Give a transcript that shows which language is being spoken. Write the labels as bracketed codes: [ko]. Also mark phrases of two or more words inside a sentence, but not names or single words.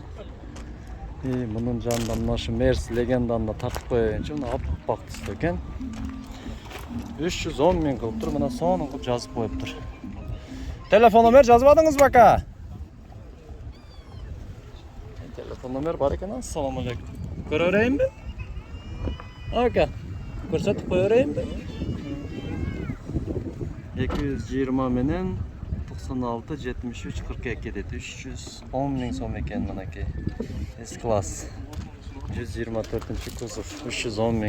[ky] И мунун жанында мына ушу Мерс легенданы тартып коюнчу, мына аппак түстө экен. 310 миң кылып тур, мына сонун кылып жазып коюптур. Телефон номер жазбадыңызбы ака? Телефон номер бар экен, ассаламу алейкум. Көрө берейинби? [uz] Aka. Ko'rsatib qo'yaveraymi? [ky] 220 менен 96 73 42 деди. [uz] 310 ming so'm ekan manaki. S-klass. 124 kuzov 310 ming.